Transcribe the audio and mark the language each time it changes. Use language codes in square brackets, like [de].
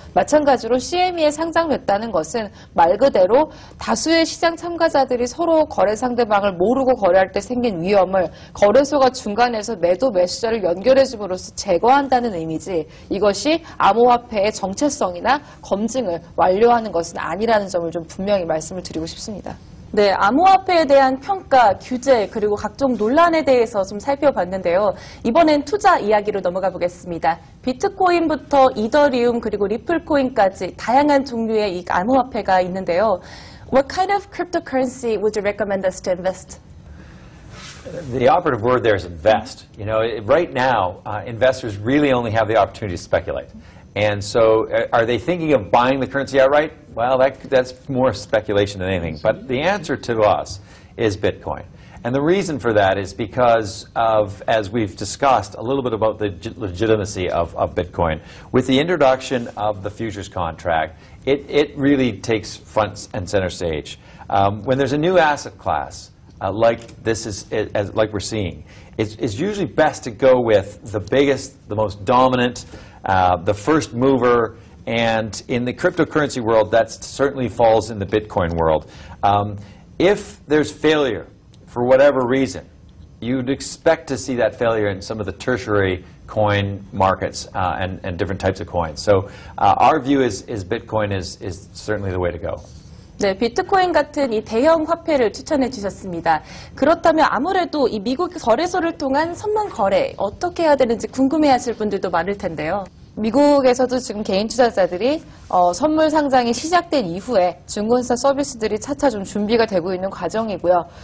[ko] 마찬가지로 CME에 상장됐다는 것은 말 그대로 다수의 시장 참가자들이 서로 거래 상대방을 모르고 거래할 때 생긴 위험을 거래소가 중간에서 매도 매수자를 연결해줌으로써 제거한다는 의미지 이것이 암호화폐의 정체성이나 검증을 완료하는 것은 아니라는 점을 좀 분명히 말씀을 드리고 싶습니다. 네, 암호화폐에 대한 평가, 규제, 그리고 각종 논란에 대해서 좀 살펴봤는데요. 이번엔 투자 이야기로 넘어가 보겠습니다. 비트코인부터 이더리움 그리고 리플코인까지 다양한 종류의 이 암호화폐가 있는데요. [en] What kind of cryptocurrency would you recommend us to invest? The operative word there is invest. Right now, investors really only have the opportunity to speculate. And so are they thinking of buying the currency outright? Well, that's more speculation than anything. But the answer to us is Bitcoin. And the reason for that is because of, as we've discussed, a little bit about the legitimacy of Bitcoin. With the introduction of the futures contract, it really takes front and center stage. When there's a new asset class, like we're seeing, it's usually best to go with the biggest, the most dominant, the first mover, and in the cryptocurrency world, that certainly falls in the Bitcoin world. If there's failure, for whatever reason, you'd expect to see that failure in some of the tertiary coin markets and different types of coins. So our view is Bitcoin is certainly the way to go. [ko] 네, 비트코인 같은 이 대형 화폐를 추천해 주셨습니다. 그렇다면 아무래도 이 미국 거래소를 통한 선물 거래 어떻게 해야 되는지 궁금해하실 분들도 많을 텐데요. 미국에서도 지금 개인 투자자들이 선물 상장이 시작된 이후에 증권사 서비스들이 차차 좀 준비가 되고 있는 과정이고요.